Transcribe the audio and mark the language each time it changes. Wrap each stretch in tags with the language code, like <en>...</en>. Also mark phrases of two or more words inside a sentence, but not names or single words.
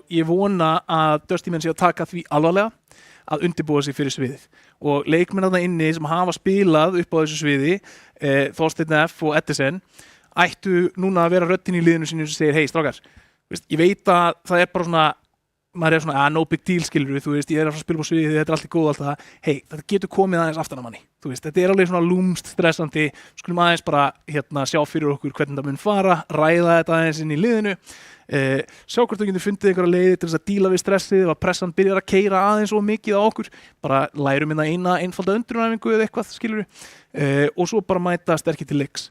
<is>ég vona að Dusty menn sé að taka því alvarlega að undirbúa sig fyrir sviðið og leikmenn þarna inni sem hafa spilað upp á þessu sviði, Þorsteinn F og Edison, ættu núna að vera röddin í liðinu sínu sem segir, hei strákar, ég veit að það er bara svona maður er svona,</is> <en>no big deal,</en> <is>skilur þú veist, ég er að spila á sviði, þetta er alltaf góð allt það, hei, þetta getur komið aðeins aftan að manni, þú veist, þetta er alveg svona lúmst stressandi, skulum aðeins bara sjá fyrir okkur hvernig það mun fara, ræða þetta aðeins inn í liðinu, sjá hvort þú getur fundið einhverja leiði til þess að díla við stressið, að pressan byrjar að keyra aðeins og mikið á okkur, bara lærum eina einfalda undrunaræfingu eða eitthvað, skilur og svo bara mæta sterkir til leiks.</is>